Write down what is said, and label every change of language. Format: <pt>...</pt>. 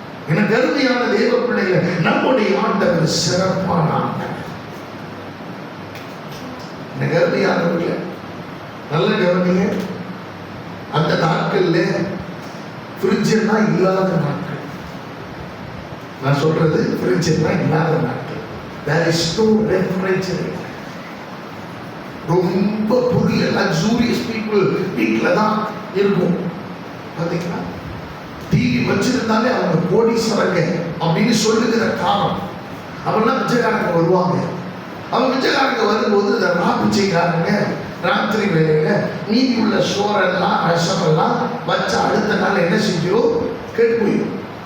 <ta>என கருமையான தேவ பிள்ளைகள், நம்முடைய ஆண்டவர் சிறப்பான ஆண்டவர். என கருமையானவர்களே, நல்ல கவனிங்க. அந்த நாட்கள்ல ஃப்ரிட்ஜ் எல்லாம் இல்லாத நாட்கள். நான் சொல்றது ஃப்ரிட்ஜ் எல்லாம் இல்லாத நாட்கள்.</ta> <en>there is no refrigerator.</en> <ta>ரொம்ப புதிய</ta> <en>luxurious people</en> <ta>வீட்டில் தான் இருக்கும். பார்த்தீங்களா? டிவி வச்சிருந்தாலே அவங்க கோடீஸ்வரங்க அப்படின்னு சொல்லுகிற காலம். அவெல்லாம் பிச்சைக்காரங்க வருவாங்க. அவங்க பிச்சைக்காரங்க வரும்போது இந்த பிச்சைக்காரங்க ராத்திரி வேலையில மீதி உள்ள சோறெல்லாம் ரசமெல்லாம் வச்ச அடுத்த நாள் என்ன செஞ்சோம்? கெட்டு போயிடும்.</ta>